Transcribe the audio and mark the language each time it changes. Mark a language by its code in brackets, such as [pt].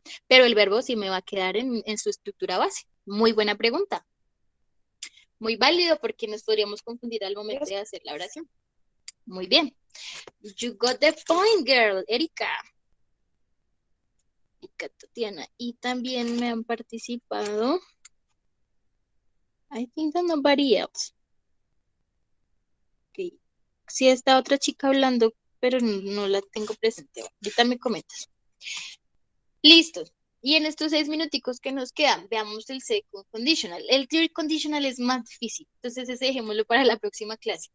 [es] Pero el verbo sí me va a quedar en su estructura base. Muy buena pregunta. Muy válido porque nos podríamos confundir al momento de hacer la oración. Muy bien. [en] You got the point, girl. Erika. Tatiana. [es] Y también me han participado. [en] I think that nobody else. Okay. [es] Sí, está otra chica hablando, pero no la tengo presente. Ahorita me comentas. Listo. Y en estos 6 minuticos que nos quedan, veamos el second conditional. El third conditional es más difícil, entonces ese dejémoslo para la próxima clase.